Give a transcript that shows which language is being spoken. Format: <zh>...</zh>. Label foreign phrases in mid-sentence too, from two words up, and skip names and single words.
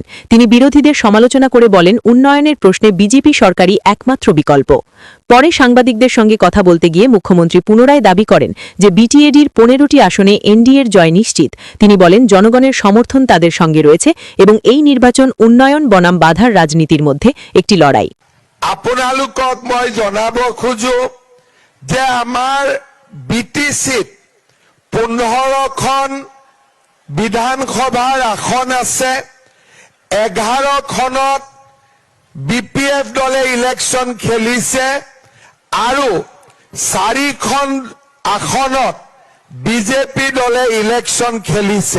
<bn>তিনি বিরোধীদের সমালোচনা করে বলেন, উন্নয়নের প্রশ্নে বিজেপি সরকারই একমাত্র বিকল্প। পরে সাংবাদিকদের সঙ্গে কথা বলতে গিয়ে মুখ্যমন্ত্রী পুনরায় দাবি করেন যে বিটিএডির 15টি আসনে এনডিএর জয় নিশ্চিত। তিনি বলেন, জনগণের সমর্থন তাদের সঙ্গে রয়েছে এবং এই নির্বাচন উন্নয়ন বনাম বাধার রাজনীতির মধ্যে একটি লড়াই।</bn> <as>আপোনালোকক মই জনাব খোজো যে আমাৰ বিটিচিত 15খন বিধানসভাৰ আসন আছে। 11খনত বিপিএফ দলে ইলেকশ্যন খেলিছে আৰু 4খন আসনত বিজেপি দলে ইলেকশ্যন খেলিছে।</as>